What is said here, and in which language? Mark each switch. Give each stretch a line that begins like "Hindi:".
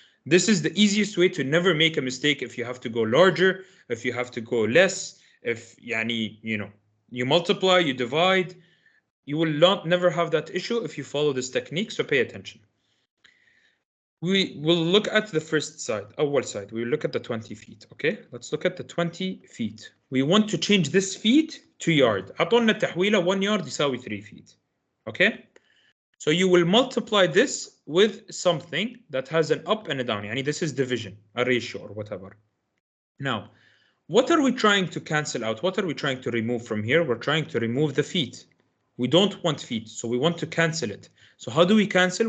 English: This is the easiest way to never make a mistake if you have to go larger, if you have to go less, if yani, you know, you multiply, you divide, you will never have that issue if you follow this technique, so pay attention. We will look at the first side, أول side. We will look at the 20 feet, okay? Let's look at the 20 feet. We want to change this feet to yard.
Arabic: أعطونا التحويلة 1 yard يساوي 3 feet.
English: Okay, so you will multiply this with something that has an up and a down. Yani this is division, a ratio or whatever. Now, what are we trying to cancel out? What are we trying to remove from here? We're trying to remove the feet. We don't want feet, so we want to cancel it. So how do we cancel?